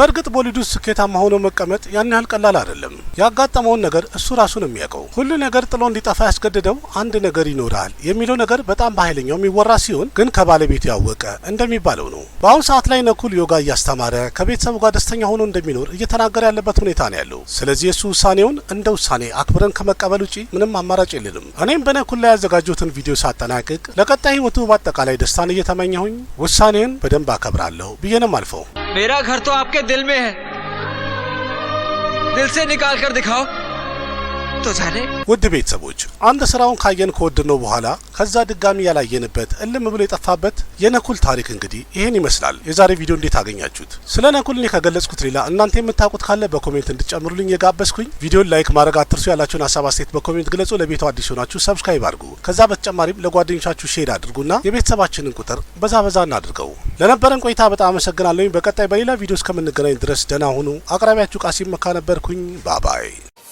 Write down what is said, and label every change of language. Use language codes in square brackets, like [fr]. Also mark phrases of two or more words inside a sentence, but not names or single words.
[am] በእርግጥ ቦሊውድ ስኬታማ ሆኖ መቀመጥ ያን ያህል ቀላል አይደለም። ያጋጠመውን ነገር እሱ ራሱ ነው የሚያውቀው። ሁሉ ነገር ጥሎ እንዲጠፋ ያስገደደው አንድ ነገር ይኖራል የሚለው ነገር በጣም በኃይለኛው የሚወራ ሲሆን ግን ከባለቤቱ ያወቀ እንደሚባለው ነው። በአሁኑ ሰዓት ላይ ነኩል ዮጋ እያስተማረ ከቤተሰቡ ጋር ደስተኛ ሆኖ እንደሚኖር እየተናገረ ያለበት ሁኔታ ነው ያለው። ስለዚህ እሱ ውሳኔውን እንደ ውሳኔ አክብረን ከመቀበል ውጪ ምንም አማራጭ የለንም። እኔም በነኩል ላይ ያዘጋጀሁትን ቪዲዮ ሳጠናቅቅ ለቀጣይ ህይወቱ በአጠቃላይ ደስታን እየተመኘሁኝ ውሳኔን በደንብ አከብራለሁ ብዬ ነው አልፈው። [hi] मेरा घर तो आपके दिल में है, दिल से निकाल कर दिखाओ तो जाने। [am] ውድ ቤተሰቦች አንድ ስራውን ካየን ከወደድነው በኋላ ከዛ ድጋሚ ያላየንበት እልም ብሎ የጠፋበት የነኩል ታሪክ እንግዲህ ይሄን ይመስላል። የዛሬ ቪዲዮ እንዴት አገኛችሁት? ስለ ነኩል እኔ ከገለጽኩት ሌላ እናንተ የምታውቁት ካለ በኮሜንት እንድጨምሩልኝ የጋበዝኩኝ። ቪዲዮን ላይክ ማድረግ አትርሱ። ያላችሁን ሀሳብ አስተያየት በኮሜንት ግለጹ። ለቤቱ አዲስ ሆናችሁ ሰብስክራይብ አድርጉ። ከዛ በተጨማሪም ለጓደኞቻችሁ ሼር አድርጉና የቤተሰባችንን ቁጥር በዛ እናድርገው። ለነበረን ቆይታ በጣም አመሰግናለሁ። በቀጣይ በሌላ ቪዲዮ እስከምንገናኝ ድረስ ደህና ሁኑ። አቅራቢያችሁ ቃሲም መካ ነበርኩኝ። ባባይ